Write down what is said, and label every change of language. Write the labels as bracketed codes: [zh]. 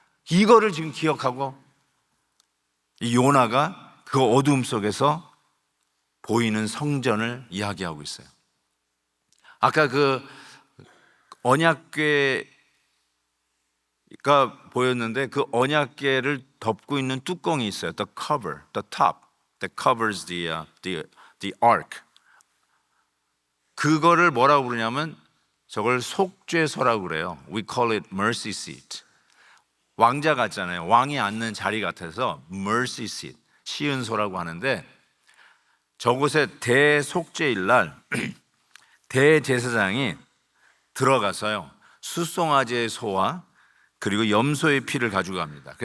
[ko] 이거를 지금 기억하고 이 요나가 그 어두움 속에서 보이는 성전을 이야기하고 있어요. 아까 그 언약궤가 보였는데 그 언약궤를 덮고 있는 뚜껑이 있어요. [en] The cover, the top that covers the ark. [ko] 그거를 뭐라고 부르냐면 저걸 속죄소라고 그래요. [en] We call it mercy seat. [ko] 왕자 같잖아요. 왕이 앉는 자리 같아서 mercy seat, 시은소라고 하는데 저곳에 대속죄일 날 대제사장이 들어가서요 숫송아지의 소와 그리고 염소의 피를 가져갑니다.